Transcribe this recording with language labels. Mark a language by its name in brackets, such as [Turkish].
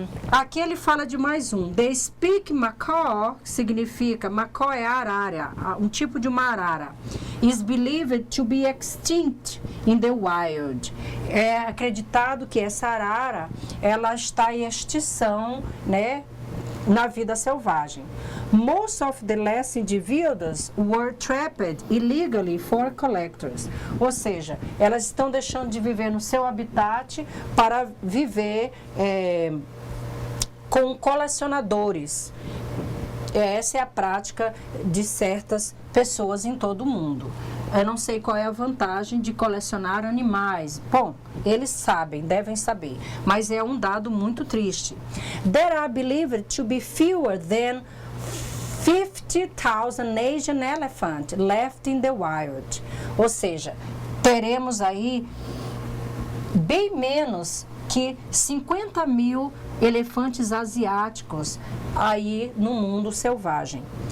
[Portuguese] Aqui ele fala de mais um. [English] They speak macaw, [Portuguese] significa, macaw é arara, um tipo de uma arara. [English] Is believed to be extinct in the wild. [Portuguese] É acreditado que essa arara, ela está em extinção, né, na vida selvagem. [English] Most of the last individuals were trapped illegally for collectors. [Portuguese] Ou seja, elas estão deixando de viver no seu habitat para viver com colecionadores. Essa é a prática de certas pessoas em todo o mundo. Eu não sei qual é a vantagem de colecionar animais. Bom, eles sabem, devem saber, mas é um dado muito triste. [English] There are believed to be fewer than 50,000 Asian elephants left in the wild. [Portuguese] Ou seja, teremos aí bem menos que 50 mil elefantes asiáticos aí no mundo selvagem.